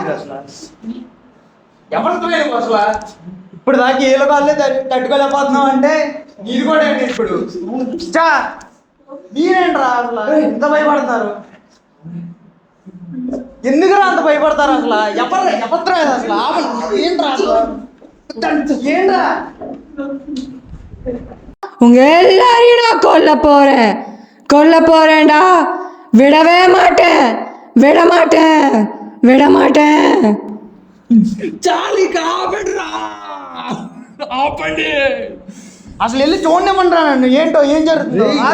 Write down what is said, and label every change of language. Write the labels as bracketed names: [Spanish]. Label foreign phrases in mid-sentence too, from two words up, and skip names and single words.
[Telugu] ఇప్పుడు దాకా ఏళ్ళ కాళ్ళే తట్టుకోలేకపోతున్నావు అంటే ఇది కూడా ఏంటి ఇప్పుడు? మీరేంట్రా అసలు ఎంత భయపడతారు? ఎందుకురా అంత భయపడతారు అసలు? ఎవరు అసలు ఏంట్రా అసలు? ఏంట్రా? [Tamil] உங்க எல்லாரையும் நான் கொல்ல போறேன்டா. விடவே மாட்டேன், விட மாட்டேன், விட மாட்டேன். [Telugu] చాలి కాబట్రా ఆపండి. అసలు వెళ్ళి చూడనేమనరా నన్ను, ఏంటో ఏం జరుగుతుందో.